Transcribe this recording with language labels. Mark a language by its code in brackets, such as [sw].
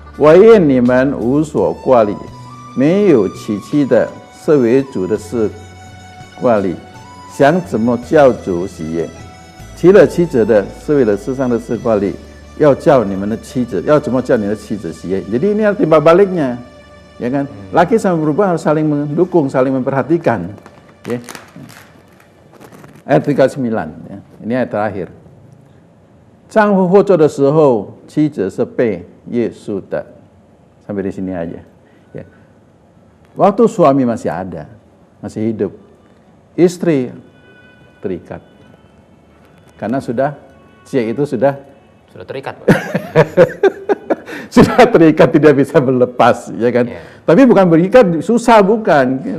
[zh] 我愿你们无所挂虑，没有娶妻的是为主的事挂虑，想怎么叫主喜悦；娶了妻子的是为了世上的事挂虑，要叫你们的妻子，要怎么叫你的妻子喜悦。 [id] Jadi ini harus timbal baliknya, ya kan? Laki sama perempuan harus saling mendukung, saling memperhatikan. Ya. Ayat 39, ya. Ini ayat terakhir. [zh] 丈夫获救的时候，妻子是被耶稣的。 [id] Sampai di sini aja. Ya. Waktu suami masih ada, masih hidup, istri terikat. Karena sudah terikat, Pak. Sudah terikat, tidak bisa berlepas, ya kan? Yeah. Tapi bukan berikat susah, bukan.